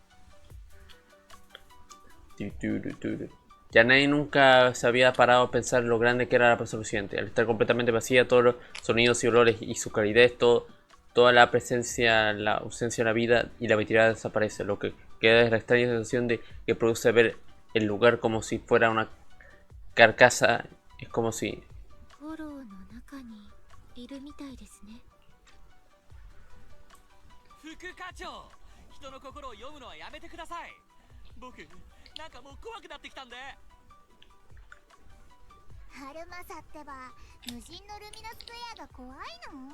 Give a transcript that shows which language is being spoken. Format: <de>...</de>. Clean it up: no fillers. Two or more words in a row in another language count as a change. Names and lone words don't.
<es>Ya nadie nunca se había parado a pensar lo grande que era la presa reciente. Al estar completamente vacía, todos los sonidos y olores y su calidez, toda la presencia, la ausencia de la vida y la vitalidad desaparece. Lo que queda es la extraña sensación de que produce ver el lugar como si fuera una carcasa. Es como si...</es> <ja>フォローの中にいるみたいですね。副課長、人の心を読むのはやめてください。僕なんかもう怖くなってきたんで。ハルマサってば無人のルミナスクエアが怖いの？</ja>